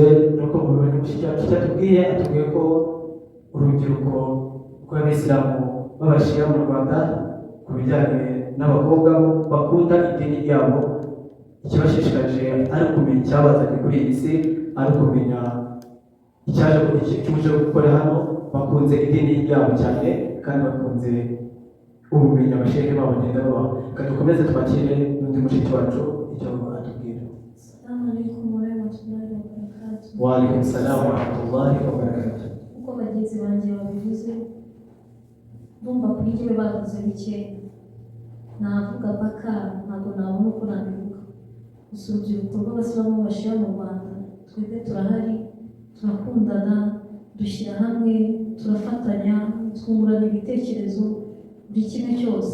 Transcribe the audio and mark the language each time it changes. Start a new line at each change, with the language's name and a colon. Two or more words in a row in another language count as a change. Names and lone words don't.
Kinyarwanda: Nuko mubibona mushiki wacu cyatubwiye, atubwiye ko urubyiruko rw'abayisilamu b'abashia mu Rwanda ku bijyanye n'abakobwa bakunda idini ryabo, ikibashishikarije ari ukumenya icyabazanye kuri iyi si, ari ukumenya icyuje gukora hano. Bakunze idini ryabo cyane kandi bakunze ubumenyi abashehe babo bagenda babaha. Reka dukomeze twakire n'undi mushiki wacu icyo atubwira.
Arabic: السلام عليكم ورحمة الله وبركاته. وعليكم السلام ورحمة الله وبركاته.
Kinyarwanda: Uko bagenzi banjye babivuze, ndumva kuri njyewe bavuze bike, navuga mpaka ntabwo nabona uko nabivuga. Gusa urubyiruko rw'abasilamu b'abashia mu Rwanda, twebwe turahari, turakundana, dushyira hamwe, turafatanya, twungurana ibitekerezo, buri kimwe cyose.